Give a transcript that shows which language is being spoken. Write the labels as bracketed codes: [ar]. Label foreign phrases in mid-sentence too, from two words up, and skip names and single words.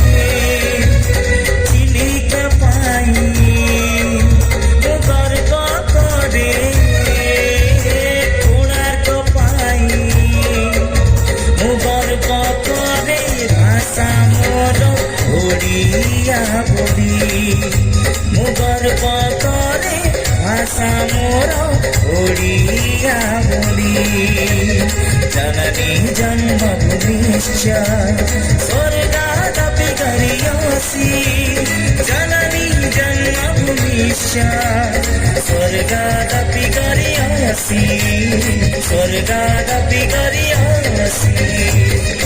[or] ଚିଲିକା ପାଇଁ, ମୁଁ ଗର୍ବ କରେ କୋଣାର୍କ ପାଇଁ, ମୁଁ ଗର୍ବ କରେ ଭାଷା ମୋର ଓଡ଼ିଆ ବୋଲି, ମୁଁ ଗର୍ବ କରେ ଭାଷା ମୋର ଓଡ଼ିଆ ବୋଲି। [sa] जननी जन्मभूमिश्च स्वर्गादपि गरीयसी, जननी जन्मभूमिश्च स्वर्गादपि गरीयसी, स्वर्गादपि गरीयसी।